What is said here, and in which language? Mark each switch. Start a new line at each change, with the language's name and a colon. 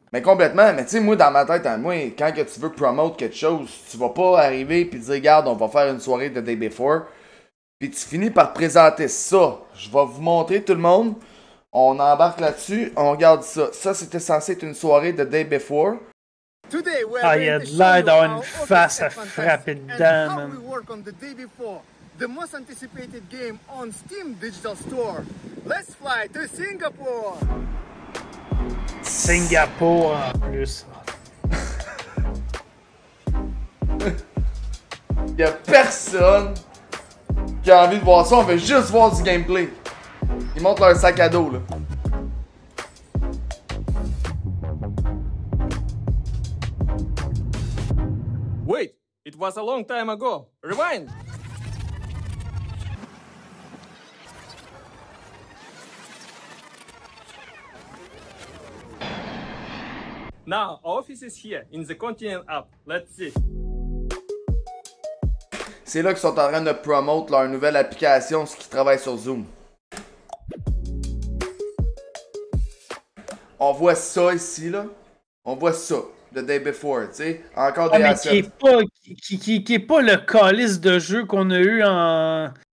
French: Mais complètement, mais tu sais, moi, dans ma tête, quand que tu veux promouvoir quelque chose, tu vas pas arriver et dire, regarde, on va faire une soirée de Day Before, puis tu finis par présenter ça. Je vais vous montrer tout le monde, on embarque là-dessus, on regarde ça. Ça, c'était censé être une soirée de Day Before. Ah, il y a de l'air d'avoir une face à frapper dedans, man.
English: The most anticipated game on Steam Digital Store. Let's fly to Singapore.
French: Singapour en plus. Il y a personne qui a envie de voir ça, on veut juste voir du gameplay. Ils montrent leur sac à dos là.
English: Wait, it was a long time ago. Rewind. Now, our office is here, in the Continent app. Let's see.
French: C'est là qu'ils sont en train de promouvoir leur nouvelle application, ce qui travaille sur Zoom. On voit ça ici, là. On voit ça, The Day Before, tu sais. Encore des assets. Qui est pas le calice de jeu qu'on a eu en...